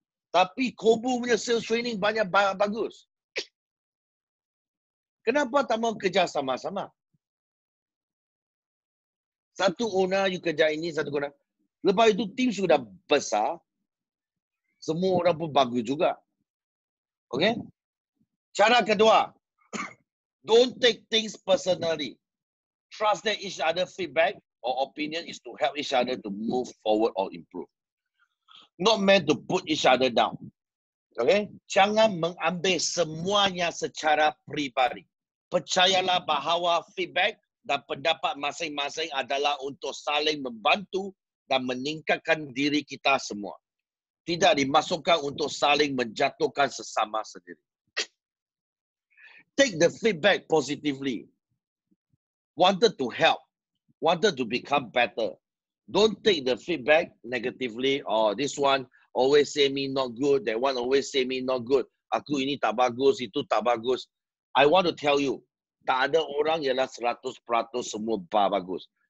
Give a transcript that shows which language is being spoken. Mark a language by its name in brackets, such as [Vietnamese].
[Malay] Tapi Kobu punya sales training banyak bagus. Kenapa tak mau kerja sama-sama? Satu owner you kerja ini, satu owner. Lepas itu tim sudah besar. Semua orang pun bagus juga. Okay? Cara kedua. [English] Don't take things personally. Trust that each other feedback or opinion is to help each other to move forward or improve. Not meant to put each other down. [Malay] Okay? Jangan mengambil semuanya secara peribadi. Percayalah bahawa feedback dan pendapat masing-masing adalah untuk saling membantu dan meningkatkan diri kita semua. Tidak dimasukkan untuk saling menjatuhkan sesama sendiri. [English] Take the feedback positively. Wanted to help. Wanted to become better. Don't take the feedback negatively. Oh, this one always say me not good. That one always say me not good. [Malay] Aku ini tak bagus, itu tak bagus. [English] I want to tell you, [Malay] tak ada orang ialah 100% semua bagus.